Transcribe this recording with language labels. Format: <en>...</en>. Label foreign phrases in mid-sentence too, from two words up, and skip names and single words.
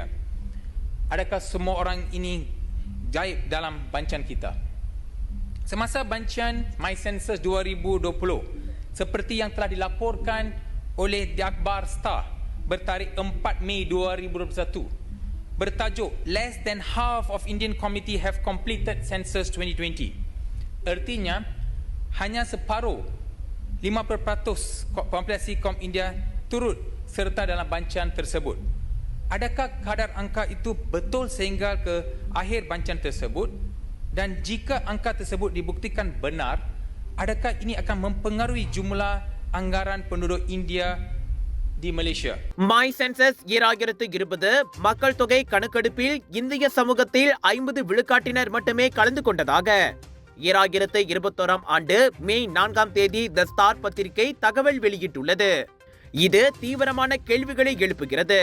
<ms>Adakah semua orang ini gaib dalam bancaan kita? Semasa bancaan My Census 2020, seperti yang telah dilaporkan oleh The Akhbar Star bertarikh 4 Mei 2021, bertajuk</ms> <en>Less than half of Indian community have completed census 2020.</en> <ms>Artinya hanya separuh 50% populasi kaum India turut serta dalam bancaan tersebut. Adakah kadar angka itu betul sehingga ke akhir bancaan tersebut? Dan jika angka tersebut dibuktikan benar, adakah ini akan mempengaruhi jumlah anggaran penduduk India di Malaysia?</ms> <ta>My Census 2020 மக்கள் தொகை கணக்கெடுப்பில் இந்திய சமூகத்தில் 50 விழுக்காட்டினர் மட்டுமே கலந்து கொண்டதாக 2021 ஆண்டு மே 4 தேதி தி ஸ்டார் பத்திரிகை தகவல் வெளியிட்டுள்ளது. இது தீவிரமான கேள்விகளை எழுப்புகிறது.</ta>